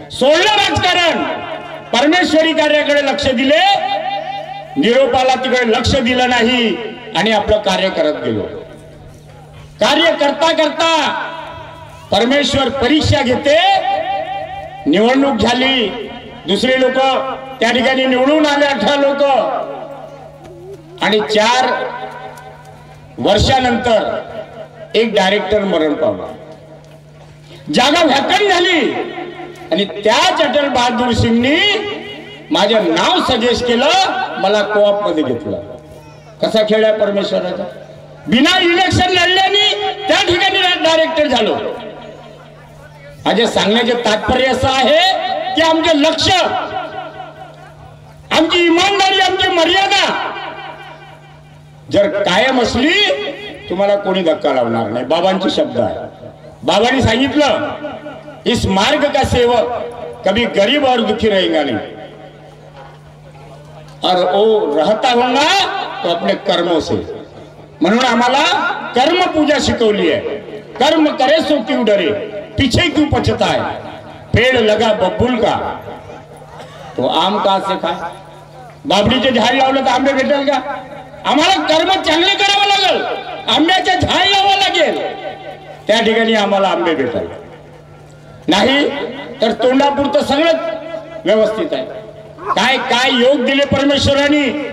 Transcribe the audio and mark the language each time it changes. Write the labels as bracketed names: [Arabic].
[Marathi] सोडलं राजकारण, परमेश्वरी कार्याकडे लक्ष दिले, निरोपाला तिकडे लक्ष दिलं नाही आणि आपलं कार्य करत गेलो। कार्य करता करता परमेश्वर परीक्षा घेते। निवडणूक झाली, दुसरे लोक त्या ठिकाणी निवडून आले, 18 लोक, आणि 4 वर्षानंतर एक डायरेक्टर मरण पावला, जागा व्हॅकंट झाली आणि त्याच अटल बहादूर सिंगनी माझं नाव सजेस्ट केलं, मला कोऑप मध्ये घेतलं। कसा खेळ आहे परमेश्वराचा। बिना इलेक्शन लढल्याने त्या ठिकाणी डायरेक्टर झालो। माझे सांगण्याचे तात्पर्य असं आहे की आमचे लक्ष, आमची इमानदारी, आमची मर्यादा जर कायम असली, तुम्हाला कोणी धक्का लावणार नाही। बाबांचे शब्द आहे, बाबांनी सांगितलं, [Hindi] इस मार्ग का सेवक कभी गरीब और दुखी रहेगा नहीं, और वो रहता होगा तो अपने कर्मों से। [Marathi] म्हणून आम्हाला कर्म पूजा शिकवली आहे। [Hindi] कर्म करे सो क्यों डरे, पीछे क्यों पछताए, पेड़ लगा बबूल का तो आम कहां से खाए। [Marathi] बाबडीचे झाड लावलं तर आंबे भेटेल का? आम्हाला कर्म चांगले करावं लागेल, आंब्याचे झाड लावावं लागेल, त्या ठिकाणी आम्हाला आंबे भेटेल. नाही तर तोंडापुरतं सगळं व्यवस्थित आहे. काय काय योग दिले परमेश्वराने.